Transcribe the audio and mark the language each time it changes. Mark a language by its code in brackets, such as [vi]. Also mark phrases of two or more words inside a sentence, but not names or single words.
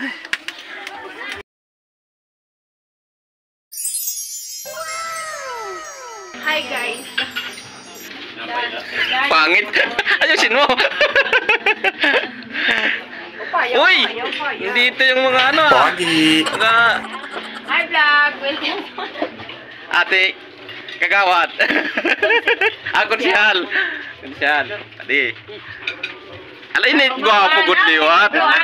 [en] Hi guys. [tl] Pangit. Ayusin mo. Uy! Hindi ito yung mga ano ah. Mga [en] Hi vlog. Welcome. [tl] ate kagawad. Konsyal. [war] Adi. Ala ini gwapo gud liwat.